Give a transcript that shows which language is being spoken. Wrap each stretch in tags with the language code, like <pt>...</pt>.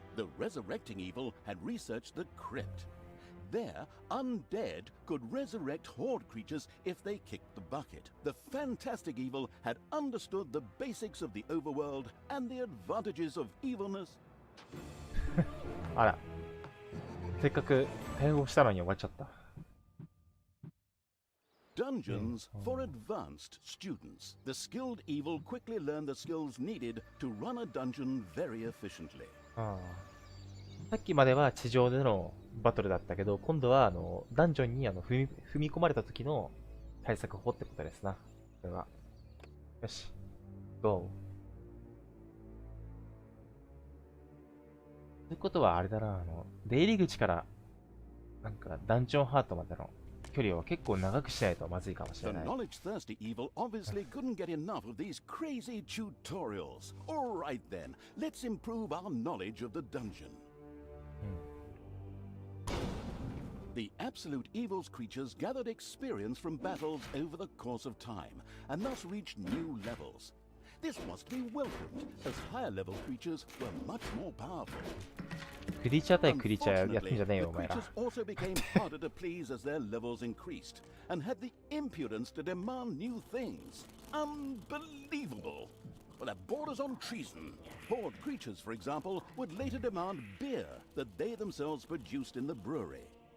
<en>The resurrecting evil had researched the crypt. There, undead could resurrect horde creatures if they kicked the bucket. The fantastic evil had understood the basics of the overworld and the advantages of evilness.</en> <ja>あら。せっかく対応したのに終わっちゃった。</ja> <en>Dungeons for advanced students. The skilled evil quickly learned the skills needed to run a dungeon very efficiently.</en> <ja>さっきまでは地上でのバトルだったけど、今度はダンジョンに踏み込まれた時の対策法ってことですな。これは。よし。GO。ということはあれだな、出入り口から、なんかダンジョンハートまでの距離を結構長くしないとまずいかもしれない。</ja> <en>The knowledge-thirsty evil obviously couldn't get enough of these crazy tutorials. All right then, let's improve our knowledge of the dungeon. The absolute evil's creatures gathered experience from battles over the course of time, and thus reached new levels. This must be welcomed, as higher-level creatures were much more powerful.</en> <ja>クリーチャー対クリーチャーやってんじゃねえよ、お前ら。</ja> <en>The creatures also became harder to please as their levels increased, and had the impudence to demand new things. Unbelievable! Well, that borders on treason. Horde creatures, for example, would later demand beer that they themselves produced in the brewery.</en>